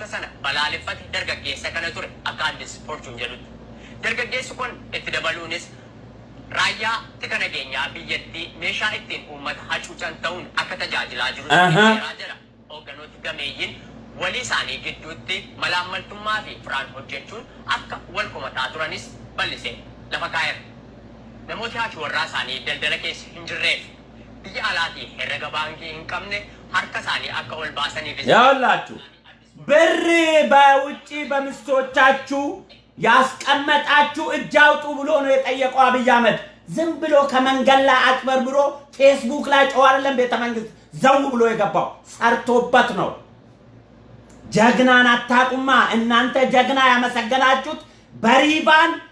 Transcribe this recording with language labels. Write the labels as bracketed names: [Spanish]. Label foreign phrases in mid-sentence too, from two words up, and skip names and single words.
[Oromo] sana balaaleffate dargaggeessa kana ture akka Addis Fortune jedhutti dargaggeessi kun itti dabaluunis raayyaa tika nageenyaa biyyattii meeshaa ittiin uummata hacuucan ta'uun akka tajaajilaa jiru jira hoogganooti gameeyyiin walii isaanii gidduutti malaammaltummaa fi firaan hojjechuun akka wal komataa turanis bal'isee lafa kaa'eera namooti hachi warraa isaanii daldala keessa hin jirreef biyya alaatii herrega baankii hin qabne harka isaanii akka ol baasaniif [Amharic] ያውላችሁ ብር በውጪ በሚስቶቻችሁ ያስቀመጣችሁ እጅ አውጡ ብሎ ነው የጠየቀው አብይ አህመድ ዝም ብሎ ከመንገድ ላይ አጥበርብሮ ፌስቡክ ላይ ጮህ አይደለም ቤተ መንግስት ዘው ብሎ የገባው ሰርቶበት ነው ጀግናን አታቁማ እናንተ ጀግና ያመሰገናችሁት በሪባን